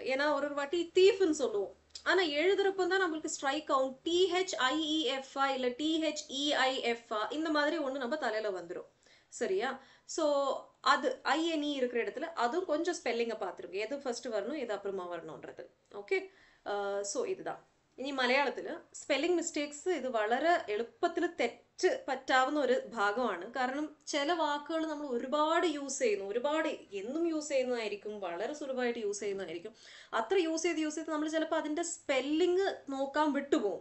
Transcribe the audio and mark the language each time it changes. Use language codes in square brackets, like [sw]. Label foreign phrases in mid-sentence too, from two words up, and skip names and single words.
[ta] ஏன்னா ஒரு வாட்டி தீஃப்னு சொல்லுவோம், ஆனால் எழுதுறப்போ தான் நம்மளுக்கு ஸ்ட்ரைக் ஆகும். THIEFA இல்லை THEIFA இந்த மாதிரி ஒன்று நம்ம தலையில் வந்துடும். சரியா? ஸோ அது INE இருக்கிற இடத்துல அதுவும் கொஞ்சம் ஸ்பெல்லிங்கை பார்த்துருக்கு, எது ஃபர்ஸ்ட் வரணும் எது அப்புறமா வரணுன்றது. [en] okay, so [ml] ഇതാണ്. ഇനി മലയാളത്തിൽ [en] spelling mistakes [ml] ഇത് വളരെ എളുപ്പത്തിൽ തെറ്റ് പറ്റാവുന്ന ഒരു ഭാഗമാണ്. കാരണം ചില വാക്കുകൾ നമ്മൾ ഒരുപാട് യൂസ് ചെയ്യുന്നു, ഒരുപാട് എന്നും യൂസ് ചെയ്യുന്നതായിരിക്കും, വളരെ സുലഭമായിട്ട് യൂസ് ചെയ്യുന്നതായിരിക്കും. അത്ര യൂസ് ചെയ്ത് നമ്മൾ ചിലപ്പോൾ അതിൻ്റെ സ്പെല്ലിങ് നോക്കാൻ വിട്ടുപോകും.